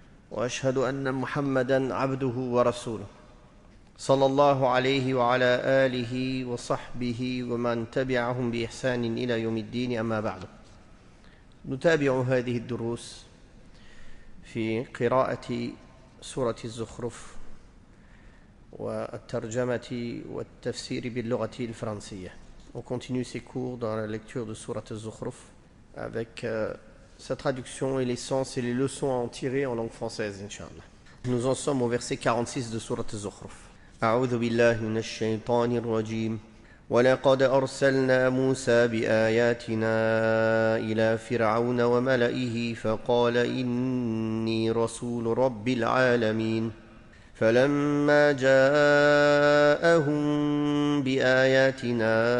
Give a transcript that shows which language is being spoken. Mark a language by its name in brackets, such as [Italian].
[Arabic] وأشهد أن محمدًا عبده ورسوله صلى الله عليه وعلى آله وصحبه ومن تبعهم بإحسان إلى يوم الدين أما بعد. نتابع هذه الدروس في قراءة سورة الزخرف والترجمة والتفسير باللغة الفرنسية. [French] On continue ces cours dans la lecture de Surat al-Zukhruf avec sa traduction et les sens et les leçons à en tirer en langue française, Inch'Allah. Nous en sommes au verset 46 de Surat al-Zukhruf. [Arabic] أعوذ بالله من الشيطان الرجيم ولقد أرسلنا موسى بآياتنا إلى فرعون وملئه فقال إني رسول رب العالمين فلما جاءهم بآياتنا